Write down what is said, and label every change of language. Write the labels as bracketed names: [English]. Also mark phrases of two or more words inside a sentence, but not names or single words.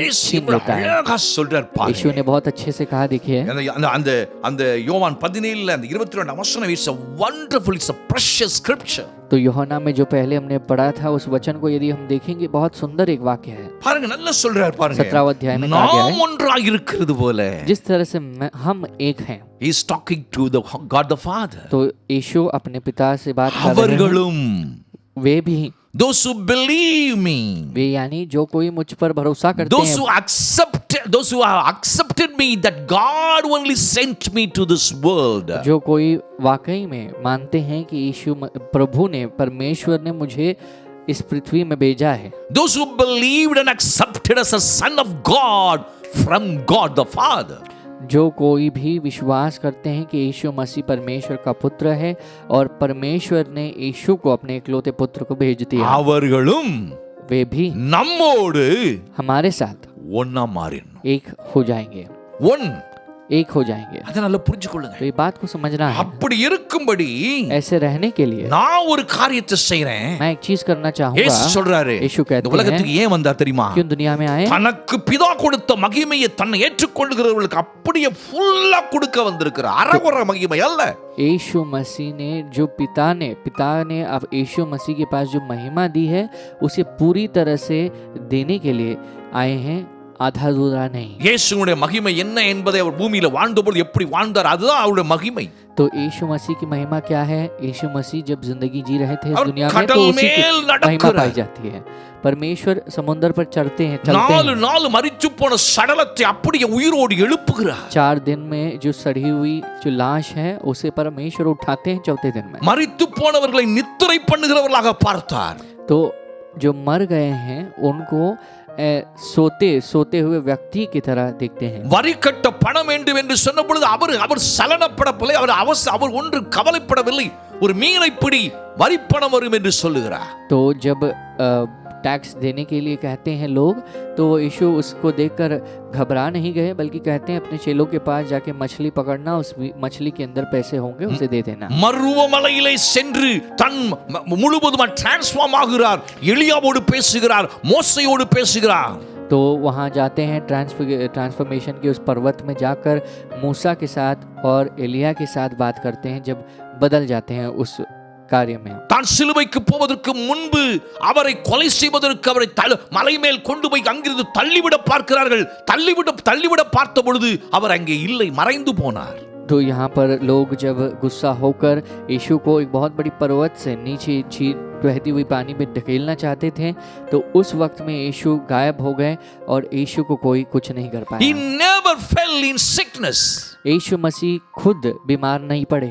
[Tamil] இயேசு [Hindi] छीन [Tamil] இவ்வளவு [Hindi] लेता है। [Tamil] அழகா சொல்றார் [Hindi] यीशु [Tamil] பாருங்க. [Hindi] ने बहुत अच्छे से कहा, देखिए [Tamil] அந்த யோவான் 17 அந்த 22 வசனம், [English] இட்ஸ் a wonderful, it's a precious scripture. [Hindi] तो यूहन्ना में जो पहले हमने पढ़ा था उस वचन को यदि हम देखेंगे, बहुत सुंदर एक वाक्य है। [Tamil] பாருங்க நல்லா சொல்றார் பாருங்க. [Hindi] 17वां अध्याय में कहा गया [Tamil] நாம் [Hindi] है, [Tamil] ஒன்றாய் இருக்கிறது போல. [Hindi] जिस तरह से हम एक हैं। [English] He is talking to the God the Father. [Hindi] तो यीशु अपने पिता से बात कर रहे हैं। [Tamil] அவர்களும் [Hindi] वे भी, [English] those who believe me, [Hindi] वे यानी जो कोई मुझ पर भरोसा करते [English] those [Hindi] हैं, [English] those who have accepted me, that God only sent me to this world. [Hindi] जो कोई वाकई में मानते हैं कि यीशु प्रभु ने, परमेश्वर ने मुझे इस पृथ्वी में भेजा है। [English] Those who believed and accepted as a son of God from God the Father. [Hindi] जो कोई भी विश्वास करते हैं कि यीशु मसीह परमेश्वर का पुत्र है और परमेश्वर ने यीशु को अपने इकलौते पुत्र को भेज दिया, [Tamil] அவர்களும் [Hindi] वे भी [Tamil] நம்மோடு [Hindi] हमारे साथ [Tamil] ஒண்ணா மாறினோம். [Hindi] एक हो जाएंगे, [Tamil] ஒன் [Hindi] एक हो जाएंगे। [Tamil] அதை நல்லா புரிஞ்சுக்கொள்ளுங்க. [Hindi] तो ये बात को समझना है। [Tamil] அப்படி இருக்கும்படி [Hindi] ऐसे रहने के लिए [Tamil] நான் ஒரு காரியத்தை செய்றேன். [Hindi] मैं एक चीज करना [Tamil] இயேசு [Hindi] चाहूंगा। [Tamil] சொல்றாரு, [Hindi] यीशु [Tamil] இந்த [Hindi] कहते हैं, [Tamil] உலகத்துக்கு ஏன் வந்தார் தெரியுமா? [Hindi] क्यों दुनिया में आए? [Tamil] தனக்கு பிதா கொடுத்த மகிமையை தன்னை ஏற்றுக்கொள்கிறவர்களுக்கு அப்படியே ஃபுல்லா கொடுக்க வந்திருக்கிறார். அறகுறை மகிமை அல்ல. [Hindi] यीशु मसीह ने जो पिता ने अब यीशु मसीह के पास जो महिमा दी है उसे पूरी तरह से देने के लिए आए हैं, आधा अधूरा नहीं। [Tamil] இயேசுவுடைய மகிமை என்ன என்பதை அவர் பூமியில வாழ்ந்தபோது எப்படி வாழ்ந்தார், அதுதான் அவருடைய மகிமை. [Hindi] तो यीशु मसीह की महिमा क्या है? यीशु मसीह जब जिंदगी जी रहे थे इस और दुनिया में, खटल तो उसी की मेल महिमा [Tamil] நடக்கிறார். [Hindi] पाई जाती है। परमेश्वर समुद्र पर चलते हैं, चलते [Tamil] நாலு [Hindi] हैं। [Tamil] நாள் மரித்து போன சடலத்தை அப்படியே உயிரோடு எழுப்புகிறார். [Hindi] 4 दिन में जो सड़ी हुई जो लाश है उसे परमेश्वर उठाते हैं 4थे दिन में। [Tamil] மரித்து போனவர்களை நித்திரை பண்ணுகிறவர்களாக பார்த்தார். तो जो मर गए हैं उनको सोते हुए व्यक्ति की तरह देखते हैं। வரி கட்ட பணம் வேண்டும் என்று சொன்ன பொழுது அவர் சலனப்படவில்லை, அவர் ஒன்று கவலைப்படவில்லை. ஒரு மீனை பிடி, வரி பணம் வரும் என்று சொல்லுகிறார். [Hindi] तो जब टैक्स देने के लिए कहते हैं लोग, तो यीशु उसको देखकर घबरा नहीं गए, बल्कि कहते हैं अपने चेलों के पास जाके मछली पकड़ना, उस मछली के अंदर पैसे होंगे उसे दे देना। [Tamil] மருவமலையிலே சென்று தன் முழுவதுமாக டிரான்ஸ்ஃபார்ம் ஆகிறார். எலியாவோடு பேசுகிறார், மோசையோடு பேசுகிறார். [Hindi] तो वहाँ जाते हैं ट्रांसफॉर्मेशन के उस पर्वत में जाकर मूसा के साथ और एलिया के साथ बात करते हैं, जब बदल जाते हैं उस कार्य में। [Tamil] தான் சிலுவைக்கு போவதற்கு முன்பு அவரை கொலை செய்வதற்கு அவரை மலை மேல் கொண்டு போய் அங்கிருந்து தள்ளிவிட பார்க்கிறார்கள். தள்ளிவிட பார்த்த பொழுது அவர் அங்கே இல்லை, மறைந்து போனார். [Hindi] तो यहाँ पर लोग जब गुस्सा होकर यीशु को एक बहुत बड़ी पर्वत से नीचे बहती हुई पानी में ढकेलना चाहते थे, तो उस वक्त में यीशु गायब हो गए और यीशु को कोई कुछ नहीं कर पाया। [English] He never fell in sickness. [Hindi] यीशु मसीह खुद बीमार नहीं पड़े।